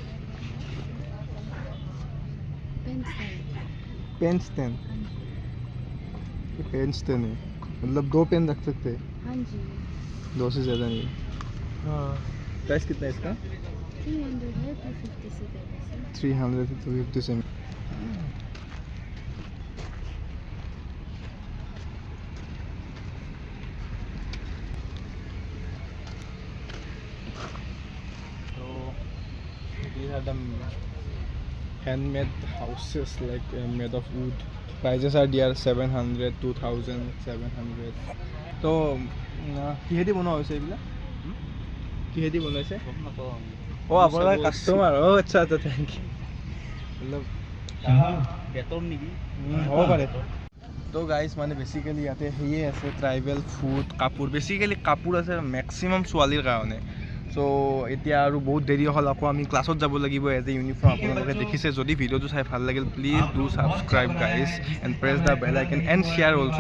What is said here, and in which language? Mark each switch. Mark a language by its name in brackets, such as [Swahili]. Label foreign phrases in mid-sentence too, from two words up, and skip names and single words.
[Hindi] पेन पेन स्टैंड. ये पेन स्टैंड है, मतलब 2 पेन रख सकते हैं, हाँ जी 2 से ज़्यादा नहीं. हाँ. प्राइस कितना है इसका? 300 है 250 से देगा 300 से 250 से. [English] So these are the handmade houses like made of wood. Prices are dear 700, 2700. [Assamese] তো কিহেদি বনোৱা হৈছে এইবিলাক? কিহেদি বনাইছে? অ আপোনাৰ কাষ্টমাৰ. অ আচ্ছা আচ্ছা [English] thank you. [Hindi] मतलब [Assamese] বেতন নেকি? হ'ব পাৰে. তো গাইজ মানে বেচিকেলি ইয়াতে সেয়ে আছে [English] tribal food, [Assamese] কাপোৰ. বেচিকেলি কাপোৰ আছে মেক্সিমাম ছোৱালীৰ কাৰণে. চ' এতিয়া আৰু বহুত দেৰি হ'ল, আকৌ আমি ক্লাছত যাব লাগিব [English] as a uniform. [Assamese] আপোনালোকে দেখিছে. যদি ভিডিঅ'টো চাই ভাল লাগিল [English] please do subscribe guys and press the bell icon and share also'.